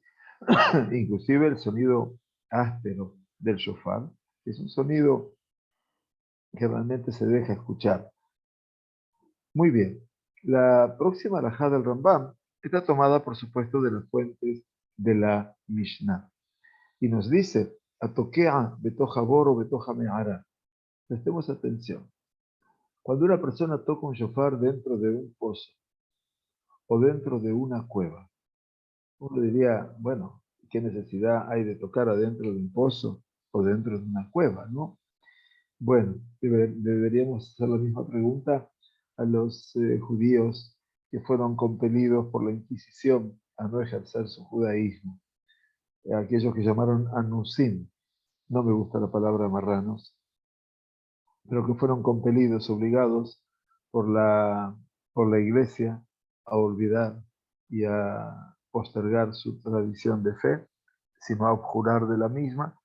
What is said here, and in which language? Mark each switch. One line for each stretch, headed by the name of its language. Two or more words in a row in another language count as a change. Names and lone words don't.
Spanish: Inclusive el sonido áspero del shofar es un sonido que realmente se deja escuchar. Muy bien. La próxima alajá del Rambam está tomada, por supuesto, de las fuentes de la Mishnah. Y nos dice,
Hebrew: התוקע בתוך בור בתוך מערה.
Spanish: Prestemos atención. Cuando una persona toca un shofar dentro de un pozo o dentro de una cueva, uno diría, bueno, ¿qué necesidad hay de tocar adentro de un pozo o dentro de una cueva, no? Bueno, deberíamos hacer la misma pregunta a los judíos que fueron compelidos por la Inquisición a no ejercer su judaísmo, aquellos que llamaron anusim, no me gusta la palabra marranos, pero que fueron compelidos, obligados por por la iglesia a olvidar y a postergar su tradición de fe, sino a abjurar de la misma.